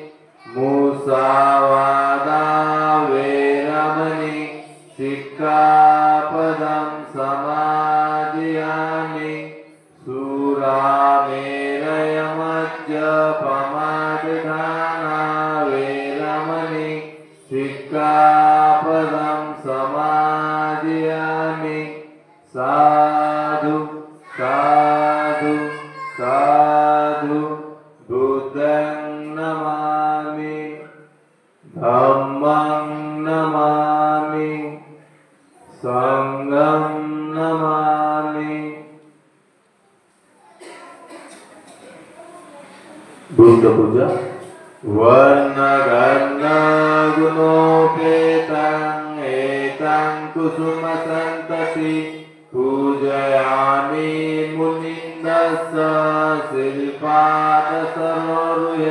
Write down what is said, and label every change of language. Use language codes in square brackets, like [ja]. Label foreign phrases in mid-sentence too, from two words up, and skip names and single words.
[pi] मुसावादा वेरमणि सिक्खापदं समादयामि। सुरामेरयमद्यपमादधाना वेरमणि सिक्खापदं समादयामि। साधु साधु साधु बुद्धं नमामि, धम्मं नमामि, संघं नमामि। बुद्ध पूजा। वर्णगन्ध गुणोपेतं एतं कुसुमसन्तति पूजयामि मुनिन्दस्स शिल्पादसरोरुहे।